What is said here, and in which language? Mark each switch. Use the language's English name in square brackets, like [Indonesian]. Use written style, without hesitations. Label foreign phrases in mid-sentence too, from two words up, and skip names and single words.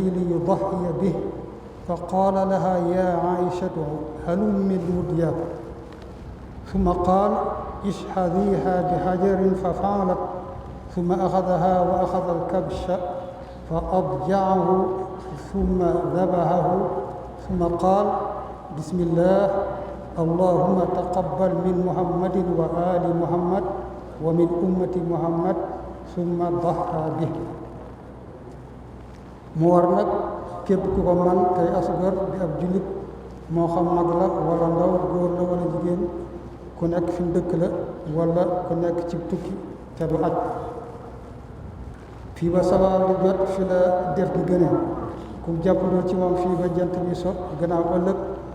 [Arabic] ليضحي به فقال لها يا عائشة هلم الوديا ثم قال اشحذيها بحجر ففعلت ثم أخذها وأخذ الكبش فأضجعه ثم ذبحه ثم قال بسم الله اللهم تقبل من محمد وآل محمد ومن أمة محمد ثم ضحى به. [Wolof] mu war nag képp ku ko man tey asgar di ab jullit moo xam mag la wala ndaw, góor la wala jigéen, ku nekk fi mu dëkk la wala ku nekk ci tukki te du aj. fii ba sawaal di jot fi la def di gëne ku jàppandoo ci moom fii ba jant bi so gannaaw